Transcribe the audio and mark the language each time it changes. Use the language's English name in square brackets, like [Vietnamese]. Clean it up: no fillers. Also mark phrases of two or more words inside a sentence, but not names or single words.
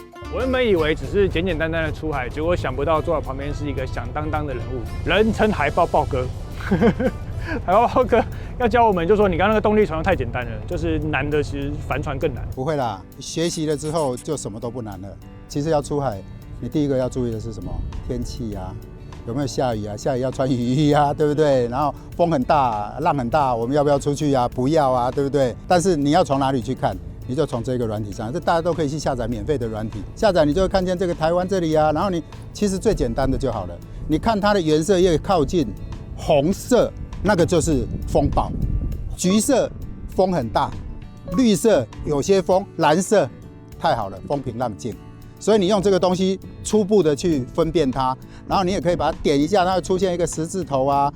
[Chinese] 我原本以為只是簡簡單單的出海，結果想不到坐在旁邊是一個響當當的人物，人稱海豹豹哥。海豹豹哥要教我們，就說你剛剛那個動力船太簡單了，就是難的其實帆船更難。不會啦，學習了之後就什麼都不難了。其實要出海，你第一個要注意的是什麼？天氣啊，有沒有下雨啊？下雨要穿雨衣啊，對不對？然後風很大，浪很大，我們要不要出去啊？不要啊，对不對？但是你要從哪裡去看？你就從這個軟體上，這大家都可以去下載免費的軟體，下載你就會看見這個台灣這裡啊。然後你其實最簡單的就好了，你看它的顏色越靠近紅色，那個就是風暴；橘色風很大，綠色有些風，藍色太好了，風平浪靜。所以你用這個東西初步的去分辨它，然後你也可以把它點一下，它會出現一個十字頭啊。